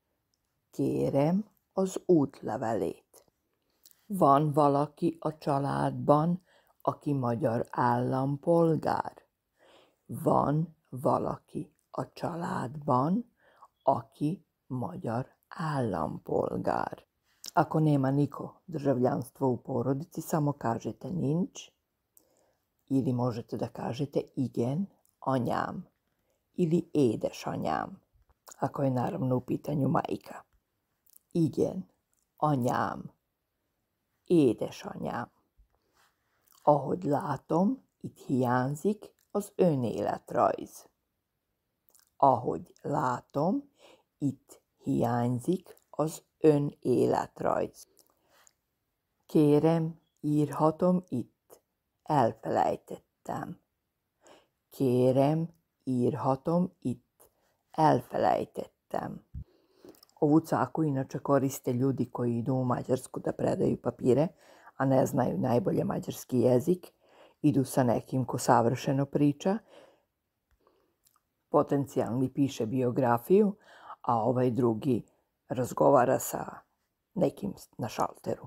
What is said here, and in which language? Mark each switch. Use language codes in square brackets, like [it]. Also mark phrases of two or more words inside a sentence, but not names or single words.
[hu] Kérem az útlevelét. Van valaki a családban, aki magyar állampolgár? Van valaki a családban, aki magyar állampolgár. [sr] Ako nema niko državljanstvo u porodici, samo kažete nincs ili možete da kažete [hu] igen, anyám [sr] ili édesanyám, ako je naravno u pitanju majka. [hu] Igen, anyám, édesanyám. Ahogy látom, itt hiányzik az önéletrajz. Ahogy látom, itt hiányzik az önéletrajz. Kérem, írhatom itt. Elfelejtettem. Kérem, írhatom itt. Elfelejtettem. [sr] Ovu caku inače koriste ljudi koji idu u Mađarsku da predaju papire, a ne znaju najbolje mađarski jezik. Idu sa nekim ko savršeno priča, potencijalni piše biografiju, a ovaj drugi razgovara sa nekim na šalteru.